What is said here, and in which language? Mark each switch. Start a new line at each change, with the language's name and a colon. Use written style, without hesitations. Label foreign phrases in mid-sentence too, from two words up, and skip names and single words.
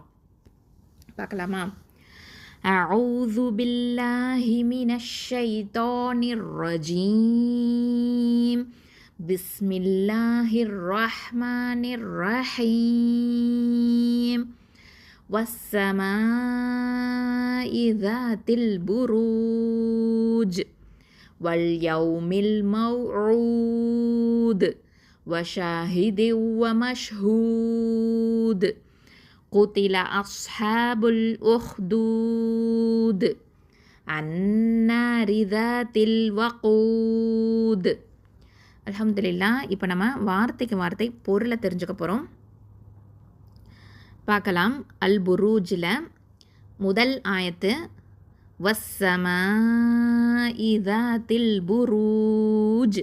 Arabic: பார்க்கலாமா? أعوذ بالله من الشيطان الرجيم. بسم الله الرحمن الرحيم. வஸ்ஸமாஇ ذاتில் புரூஜ் واليوم الموعود وشاهد ومشهود قتل أصحاب الأخدود النار ذات الوقود. அல்ஹம்துலில்லாஹ்.
Tamil: இப்போ நம்ம வார்த்தைக்கு வார்த்தை பொருளை தெரிஞ்சுக்க போகிறோம். பார்க்கலாம். அல் புரூஜில் முதல் ஆயத்து
Arabic: والسماء ذات البروج.